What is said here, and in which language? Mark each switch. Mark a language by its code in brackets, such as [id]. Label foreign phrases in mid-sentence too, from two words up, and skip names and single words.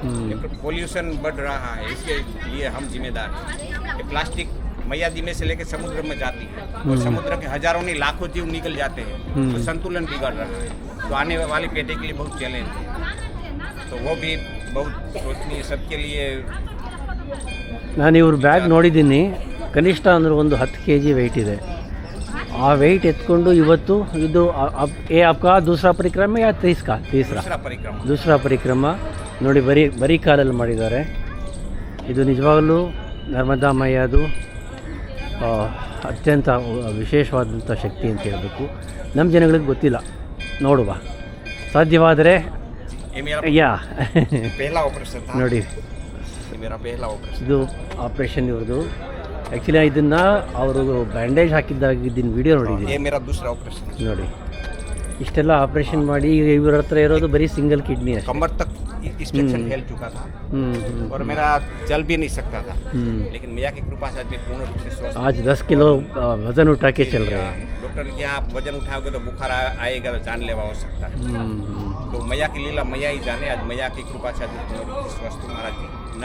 [hi] पोल्यूशन बढ़ रहा है, इसके लिए हम जिम्मेदार हैं. ये प्लास्टिक मैया जी में से लेकर समुद्र में जाती है और समुद्र के हजारों नहीं लाखों जीव निकल जाते हैं, तो संतुलन बिगड़ रहा है। तो आने वाली पीढ़ी के लिए बहुत चैलेंज है, तो वो भी बहुत सोचनीय सबके लिए। [kn] ನಾನು ಇವ್ರ ಬ್ಯಾಗ್ ನೋಡಿದ್ದೀನಿ, ಕನಿಷ್ಠ ಅಂದ್ರೆ ಒಂದು 10 kg ವೆಯ್ಟ್ ಇದೆ. ಆ ವೆಯ್ಟ್ ಎತ್ಕೊಂಡು ಇವತ್ತು ಇದು [hi] आपका दूसरा परिक्रम या तीसरा दूसरा परिक्रम [kn] ನೋಡಿ, ಬರೀ ಕಾಲಲ್ಲಿ ಮಾಡಿದ್ದಾರೆ. ಇದು ನಿಜವಾಗಲೂ ನರ್ಮದಾ ಮಯ್ಯದು ಅತ್ಯಂತ ವಿಶೇಷವಾದಂಥ ಶಕ್ತಿ ಅಂತ ಹೇಳಬೇಕು. ನಮ್ಮ ಜನಗಳಿಗೆ ಗೊತ್ತಿಲ್ಲ, ನೋಡುವ ಸಾಧ್ಯವಾದರೆ ಯಾ ನೋಡಿ. ಇದು ಆಪ್ರೇಷನ್ ಇವ್ರದ್ದು. ಆ್ಯಕ್ಚುಲಿ ಇದನ್ನು ಅವರು ಬ್ಯಾಂಡೇಜ್ ಹಾಕಿದ್ದಾಗಿದ್ದಿನ ವಿಡಿಯೋ ನೋಡಿದ್ದೀನಿ. ನೋಡಿ, ಇಷ್ಟೆಲ್ಲ ಆಪ್ರೇಷನ್ ಮಾಡಿ ಇವ್ರ ಹತ್ರ ಇರೋದು ಬರೀ ಸಿಂಗಲ್ ಕಿಡ್ನಿ ಅಷ್ಟೇ. [hi] कमर तक इंस्ट्रक्शन फैल चुका था और मेरा चल भी नहीं सकता था, लेकिन मैया की कृपा से मैं पूर्ण रूप से स्वस्थ। आज 10 किलो वजन उठा के चल रहे हैं. डॉक्टर ने कहा आप वजन उठाओगे तो बुखार आएगा, तो जानलेवा हो सकता है। तो मैया की लीला मैया ही जाने। आज मैया की कृपा से पूर्ण रूप से स्वस्थ हूं।